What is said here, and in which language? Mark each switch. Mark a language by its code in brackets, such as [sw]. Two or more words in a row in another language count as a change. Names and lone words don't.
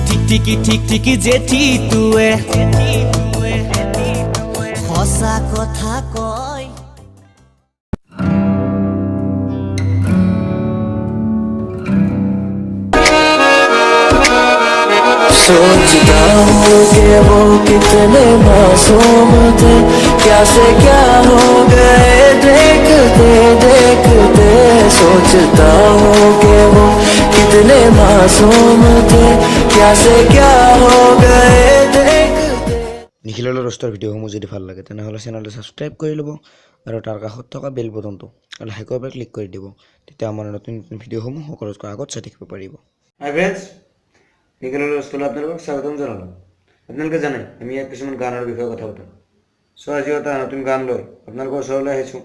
[as] টিকি জেঠি তুৱে সঁচা কথা কয় [hi] सोचता हूँ कि वो कितने मासूम थे क्या से क्या हो गए देखते देखते सोचता हूँ कि वो कितने मासूम थे क्या से क्या हो गए देखते [as] নিখিলৰ ৰষ্টৰ ভিডিঅ'সমূহ যদি ভাল লাগে তেনেহ'লে চেনেলটো ছাবস্ক্ৰাইব কৰি ল'ব আৰু তাৰ কাষত থকা বেল বটনটো লাহেকৈ এবাৰ ক্লিক কৰি দিব তেতিয়া আমাৰ নতুন নতুন ভিডিঅ'সমূহ সকলোতকৈ আগত চাই থাকিব পাৰিব। [en] hi friends, [as] নিখিলৰ ৰষ্টলৈ আপোনালোকক স্বাগতম জনালোঁ। আপোনালোকে জানে আমি ইয়াত কিছুমান গানৰ বিষয়ে কথা পাতোঁ। চ' আজিও এটা নতুন গান লৈ আপোনালোকৰ ওচৰলৈ আহিছোঁ।